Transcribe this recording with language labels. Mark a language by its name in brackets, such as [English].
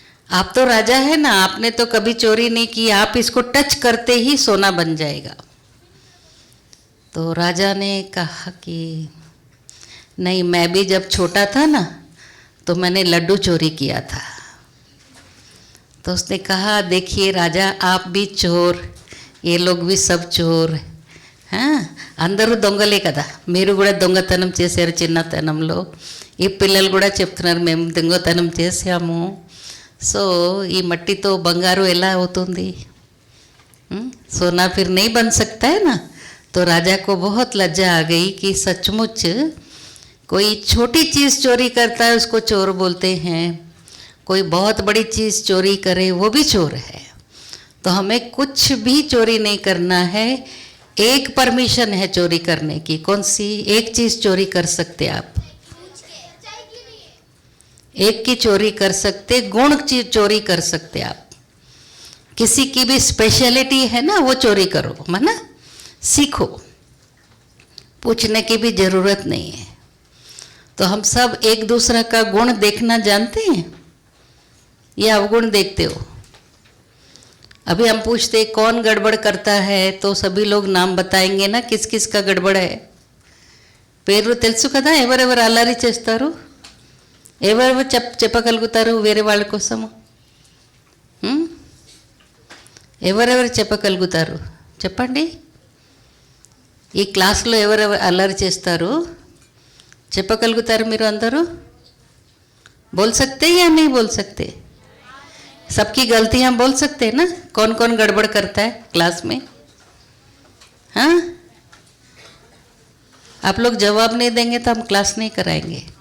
[Hindi] आप तो राजा है ना, आपने तो कभी चोरी नहीं की, आप इसको टच करते ही सोना बन जाएगा। तो राजा ने कहा कि नहीं, मैं भी जब छोटा था ना तो मैंने लड्डू चोरी किया था। तो उसने कहा देखिए राजा आप भी चोर, ये लोग भी सब चोर, [Telugu] అందరూ దొంగలే కదా, మీరు కూడా దొంగతనం చేశారు చిన్నతనంలో, ఈ పిల్లలు కూడా చెప్తున్నారు మేము దొంగతనం చేశాము। సో ఈ మట్టితో బంగారు ఎలా అవుతుంది, [Hindi] सोना फिर नहीं बन सकता है ना। तो राजा को बहुत लज्जा आ गई कि सचमुच कोई छोटी चीज़ चोरी करता है उसको चोर बोलते हैं, कोई बहुत बड़ी चीज़ चोरी करे वो भी चोर है। तो हमें कुछ भी चोरी नहीं करना है। एक परमिशन है चोरी करने की, कौन सी? एक चीज़ चोरी कर सकते आप, एक की चोरी कर सकते, गुण चीज चोरी कर सकते आप। किसी की भी स्पेशलिटी है ना वो चोरी करो, माना सीखो, पूछने की भी ज़रूरत नहीं है। तो हम सब एक दूसरा का गुण देखना जानते हैं या अवगुण देखते हो? अभी हम पूछते कौन गड़बड़ करता है तो सभी लोग नाम बताएंगे ना किस किस का गड़बड़ है। [Telugu] పేర్లు తెలుసు కదా, ఎవరెవరు అల్లరి చేస్తారు, ఎవరెవరు చెప్పగలుగుతారు వేరే వాళ్ళ కోసము, ఎవరెవరు చెప్పగలుగుతారు చెప్పండి। ఈ క్లాస్లో ఎవరెవరు అల్లరి చేస్తారు చెప్పగలుగుతారు మీరు అందరూ? [Hindi] बोल सकते या नहीं बोल सकते? सबकी गलतियां बोल सकते हैं ना, कौन कौन गड़बड़ करता है क्लास में? हाँ, आप लोग जवाब नहीं देंगे तो हम क्लास नहीं कराएंगे।